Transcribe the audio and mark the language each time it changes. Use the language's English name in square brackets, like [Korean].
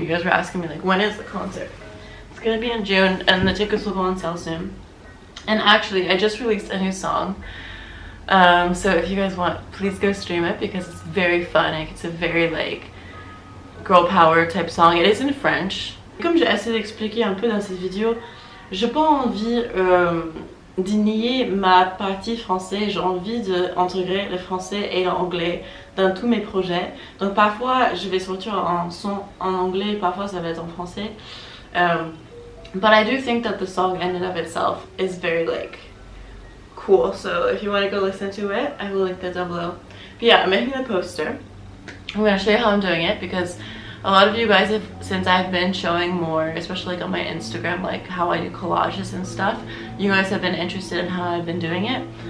[English] You guys were asking me like, when is the concert? It's gonna be in June, and the tickets will go on sale soon. And actually, I just released a new song. So if you guys want, please go stream it because it's very fun. Like, it's a very like girl power type song. It is in French. [French] Comme j'ai essayé d'expliquer un peu dans cette vidéo, j'ai pas envie de nier ma partie français. J'ai envie d'intégrer le français et l'anglais dans tous mes projets. Donc parfois je vais sortir un son en anglais, parfois ça va être en français. [English] But I do think that the song in and of itself is very like cool. So if you want to go listen to it, I will link that down below. But yeah, I'm making the poster. I'm going to show you how I'm doing it because a lot of you guys have, since I've been showing more, especially like on my Instagram, like how I do collages and stuff, you guys have been interested in how I've been doing it.